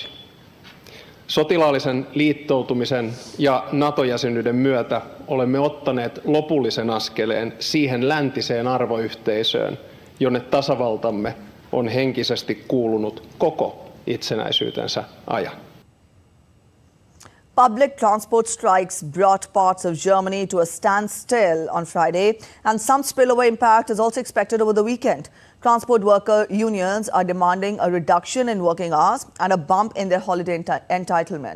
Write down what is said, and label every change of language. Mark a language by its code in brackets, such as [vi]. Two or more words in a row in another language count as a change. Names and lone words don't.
[fi] Sotilaallisen liittoutumisen ja NATO-jäsenyyden myötä olemme ottaneet lopullisen askeleen siihen läntiseen arvoyhteisöön, jonne tasavaltamme on henkisesti kuulunut koko itsenäisyytensä ajan. [en] Public transport strikes brought parts of Germany to a standstill on Friday, and some spillover impact is also expected over the weekend. Transport worker unions are demanding a reduction in working hours and a bump in their holiday entitlement.